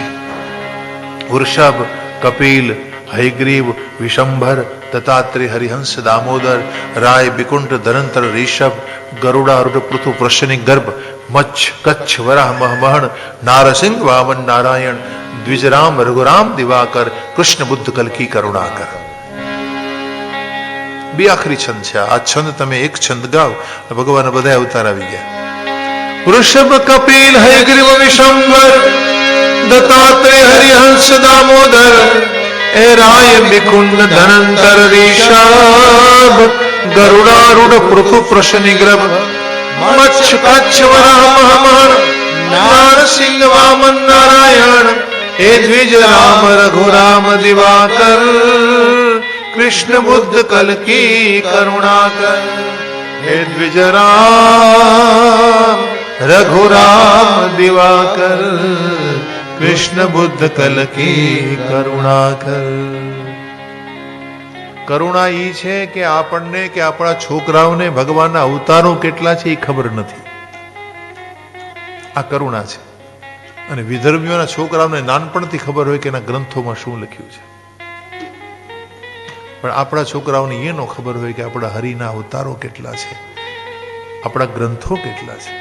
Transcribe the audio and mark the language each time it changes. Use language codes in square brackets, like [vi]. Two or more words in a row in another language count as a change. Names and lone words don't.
[gu] વૃષભ, કપિલ, હયગ્રીવ, વિશંભર, દત્તાત્રેય, હરિહંસ, દામોદર, રાય, બિકુંઠ, ધરંતર, ઋષભ, ગરુડારૂઢ, પૃથુ, પ્રશ્નિક ગર્ભ, મચ્છ, કચ્છ, વરાહ, મહમહણ, નારસિંહ, વામન, નારાયણ, દ્વિજરામ, રઘુરામ, દિવાકર, કૃષ્ણ, બુદ્ધ, કલ્કી, કરુણાકર. બે આખરી છંદ છે. આ છંદ તમે એક છંદ ગાઓ ભગવાનના બધા અવતાર આવી ગયા. વૃષભ, કપિલ, હયગ્રીવ, વિશંભર, दत्तात्रेय, हरिहंस, दामोदर, ए राय, बिकुंड, धनंतर, ऋषभ, गरुडारूढ़, पृथु, प्रश्निग्रभ, मच्छ, कच्छ, वराह, महमण, नारसिंह, वामन, नारायण, हे द्विज राम, रघुराम, दिवाकर, कृष्ण, बुद्ध, कल्की, करुणाकर. हे द्विज राम, रघुराम, दिवाकर, કૃષ્ણ બુદ્ધ કલકી કરુણાકર. કરુણા ઈ છે કે આપણને કે આપણા છોકરાઓને ભગવાનના અવતારો કેટલા છે એ ખબર નથી. આ કરુણા છે. અને વિધર્મીઓના છોકરાઓને નાનપણથી ખબર હોય કે એના ગ્રંથોમાં શું લખ્યું છે, પણ આપણા છોકરાઓને એ ન ખબર હોય કે આપણા હરિના અવતારો કેટલા છે, આપણા ગ્રંથો કેટલા છે.